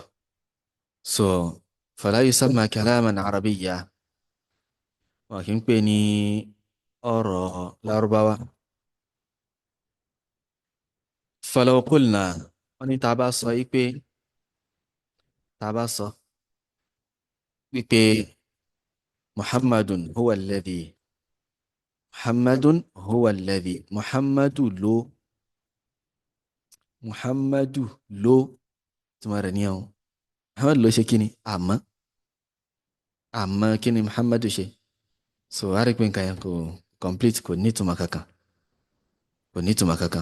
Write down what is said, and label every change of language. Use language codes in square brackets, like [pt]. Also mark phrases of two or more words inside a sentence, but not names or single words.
[yo] so [ar] فلا يسمى كلاما عربيا, [yo] wọn kì í pè ní ọ̀rọ̀ lárúbáwá. [ar] فلو قلنا, [yo] wọn ní tá a bá sọ yí pé, tá a bá sọ wípé [ar] محمد هو الذي, محمد هو الذي, [yo] muhammadu ló tí wọ́n rẹ̀ ní ẹ̀hún, muhammadu ló ṣe kí ni àmọ́, àmọ́ kí ni muhammadu ṣe. so a rí pé nǹkan yẹn kò complete, kò ní ìtumọ̀ kankan, kò ní ìtumọ̀ kankan.